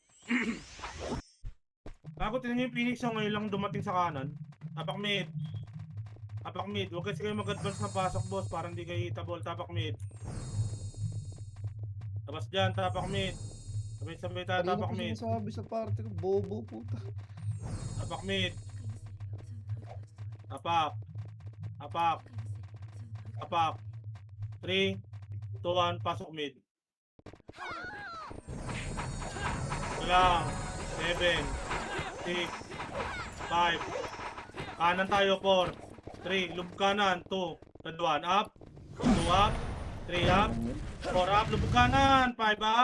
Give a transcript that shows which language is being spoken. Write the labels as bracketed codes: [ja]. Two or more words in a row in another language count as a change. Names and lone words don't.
[tl] Bago tinan nyo yung Phoenix so ngayon lang dumating sa kanan. Tapak mid. Tapak mid. Huwag kasi kayo mag-advance na pasok boss para hindi kayo hitabol. Tapak mid. Tapos dyan, tapak mid. Sabay-sabay tayo, Kanina tapak ko mid. sinasabi sa party ko. Bobo puta. Tapak mid. Tapak. Tapak. Tapak. 3, 2, 1, pasok mid. Lang. 7, 6, 5. Kanan tayo, 4, 3, lubog kanan, 2, 1, [en] up, 2 up, 3 up, 4 up, [tl] lubog kanan, 5 up.